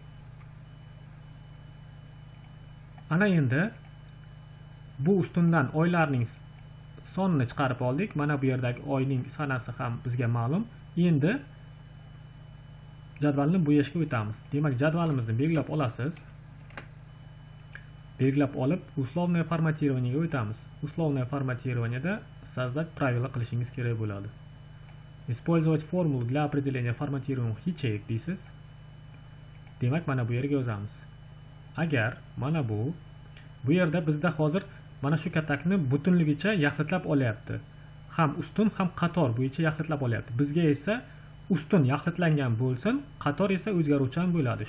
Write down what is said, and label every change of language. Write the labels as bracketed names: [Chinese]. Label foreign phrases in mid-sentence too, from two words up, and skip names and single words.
[Uzbek] Ana endi bu ustundan oylarning sonini chiqarib oldik. Mana bu yerdagi oyning sanasi ham bizga ma'lum. Endi jadvalni bo'yashga o'tamiz. Demak, jadvalimizni belgilab olasiz. Belgilab olib, [Russian] условное форматирование [Uzbek] ga o'tamiz. [Russian] Условное форматирование-da создать правила [Uzbek] qilishingiz kerak bo'ladi. [Russian] Использовать формулу для определения форматирования ячеек deysiz. [Uzbek] Demak, mana bu yerga yozamiz. Agar mana bu yerda bizda hozir mana shu katakni butunligicha yaxlitlab olyapti. Ham ustun, ham qator bo'yicha yaxlitlab olyapti. Bizga esa ustun yaxlitlangan bo'lsin, qator esa o'zgaruvchan bo'ladi.